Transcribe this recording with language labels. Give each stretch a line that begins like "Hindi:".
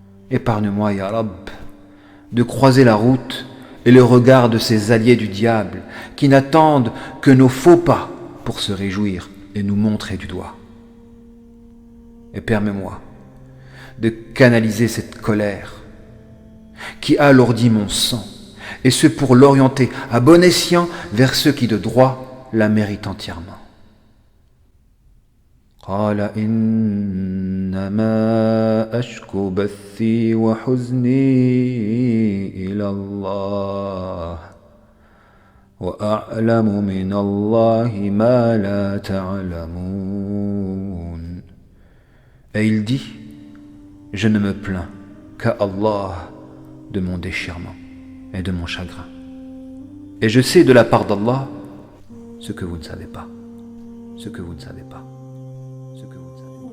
French: Épargne-moi, Ya Rabb, de croiser la route et le regard de ces alliés du diable qui n'attendent que nos faux pas pour se réjouir et nous montrer du doigt. Et permets-moi de canaliser cette colère qui alourdit mon sang, et ce pour l'orienter à bon escient vers ceux qui de droit la méritent entièrement.
Arabic: قال إنما أشكو بثي وحزني إلى الله وأعلم من الله ما لا تعلمون.
French: Et il dit: Je ne me plains qu'à Allah de mon déchirement et de mon chagrin. Et je sais de la part d'Allah ce que vous ne savez pas, ce que vous ne savez pas, ce que vous ne savez pas.